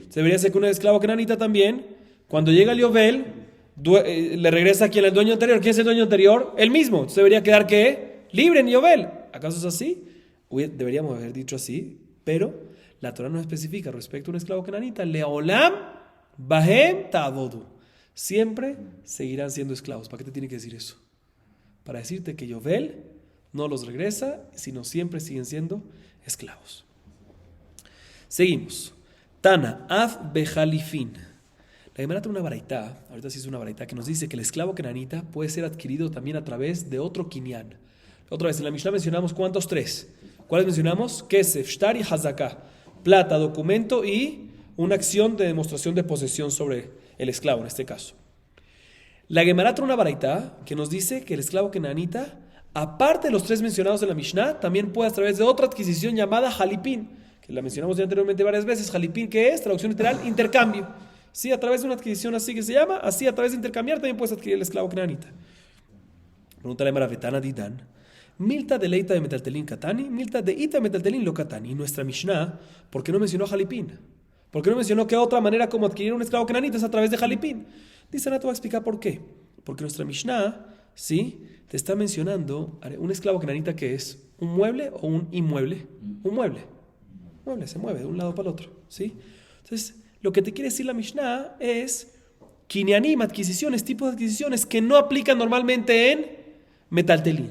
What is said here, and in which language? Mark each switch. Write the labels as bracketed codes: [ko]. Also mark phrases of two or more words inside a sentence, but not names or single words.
[es] Se debería ser que un esclavo kenanita también, cuando llega el yovel, le regresa a quien el dueño anterior. ¿Quién es el dueño anterior? Él mismo. Entonces debería quedar ¿qué? Libre en yovel. ¿Acaso es así? Deberíamos haber dicho así, pero la Torah no especifica respecto a un esclavo kenanita. [he] לעולם בהם תעבדו. [es] Siempre seguirán siendo esclavos. ¿Para qué te tiene que decir eso? Para decirte que yovel no los regresa, sino siempre siguen siendo esclavos. [arc] Seguimos. תנא אף בחליפין. [es] La Gemara tiene una baraitá, ahorita sí es una baraitá, que nos dice que el esclavo kenanita puede ser adquirido también a través de otro kinyan. Otra vez, en la Mishnah mencionamos ¿cuántos? 3. ¿Cuáles mencionamos? [he] כסף, שטר וחזקה. [es] Plata, documento y una acción de demostración de posesión sobre el esclavo, en este caso. La Gemara trae una baraitá que nos dice que el esclavo kenanita, aparte de los 3 mencionados en la Mishnah, también puede a través de otra adquisición llamada jalipín, que la mencionamos ya anteriormente varias veces. Jalipín, ¿qué es? Traducción literal, intercambio. Sí, a través de una adquisición así que se llama, así a través de intercambiar también puedes adquirir el esclavo kenanita. Pregunta la Gemara, [arc] ותנא דידן. מילתא דליתא דמטלטלין קתני, מילתא דאיתא מטלטלין לא קתני. [es] Nuestra Mishnah, ¿por qué no mencionó jalipín? ¿Por qué no mencionó que otra manera como adquirir un esclavo kenanita es a través de jalipín? Dice, te voy a explicar por qué. Porque nuestra Mishnah, ¿sí?, te está mencionando un esclavo kenanita que es un mueble o un inmueble. Un mueble. Un mueble se mueve de un lado para el otro, ¿sí? Entonces, lo que te quiere decir la Mishnah es kinyanim, adquisiciones, tipos de adquisiciones que no aplican normalmente en metaltelín.